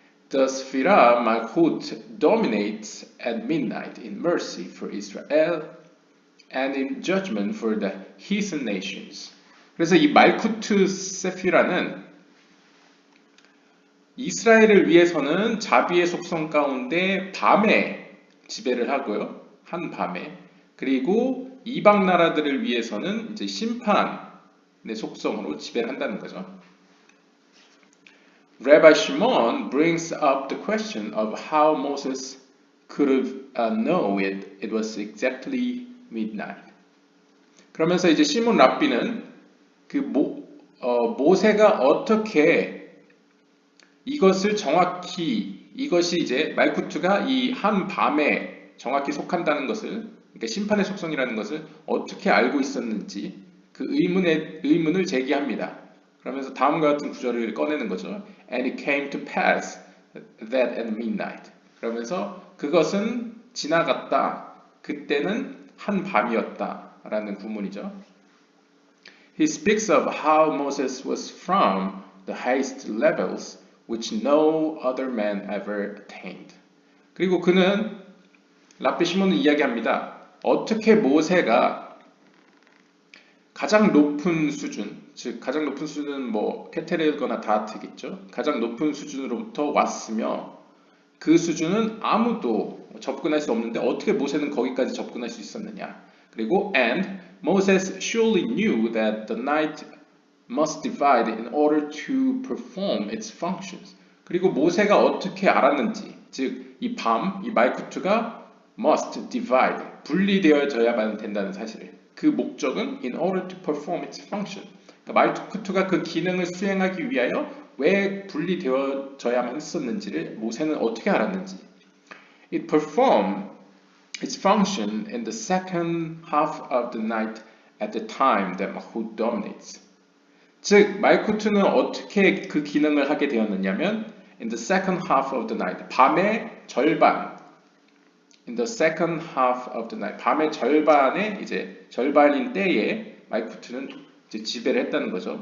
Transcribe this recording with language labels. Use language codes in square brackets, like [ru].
[en] The Sphira Malkut dominates at midnight in mercy for Israel and in judgment for the heathen nations. [ko] 그래서 이 말쿠트 세피라는 이스라엘을 위해서는 자비의 속성 가운데 밤에 지배를 하고요. 한 밤에. 그리고 이방 나라들을 위해서는 이제 심판의 속성으로 지배를 한다는 거죠. [en] Rabbi Shimon brings up the question of how Moses could have known it was exactly midnight. [ko] 그러면서 이제 시몬 랍비는 그 모세가 어떻게 이것을 정확히 이것이 이제 말쿠트가 이 한 밤에 정확히 속한다는 것을 그러니까 심판의 속성이라는 것을 어떻게 알고 있었는지 그 의문을 제기합니다. 그러면서 다음과 같은 구절을 꺼내는 거죠. [en] And it came to pass that at midnight. [ko] 그러면서 그것은 지나갔다. 그때는 한 밤이었다라는 구문이죠. [en] He speaks of how Moses was from the highest levels which no other man ever attained. [ko] 그리고 그는 랍비 시몬은 이야기합니다. 어떻게 모세가 가장 높은 수준, 즉 가장 높은 수준은 뭐 케테르거나 다하트겠죠. 가장 높은 수준으로부터 왔으며 그 수준은 아무도 접근할 수 없는데 어떻게 모세는 거기까지 접근할 수 있었느냐. 그리고 [en] and Moses surely knew that the night must divide in order to perform its functions. [ko] 그리고 모세가 어떻게 알았는지, 즉 이 밤, 이 말쿠트가 [en] must divide, [ko] 분리되어져야만 된다는 사실을. 그 목적은 [en] in order to perform its function. [ko] 그러니까 말쿠트가 그 기능을 수행하기 위하여 왜 분리되어져야만 했었는지를 모세는 어떻게 알았는지. [en] It performed its function in the second half of the night at the time that Malkut dominates. [ko] 즉 말쿠트는 어떻게 그 기능을 하게 되었느냐면 [en] in the second half of the night, [ko] 밤의 절반. [en] In the second half of the night, [ko] 밤의 절반에 이제 절반인 때에 말쿠트는 이제 지배를 했다는 거죠.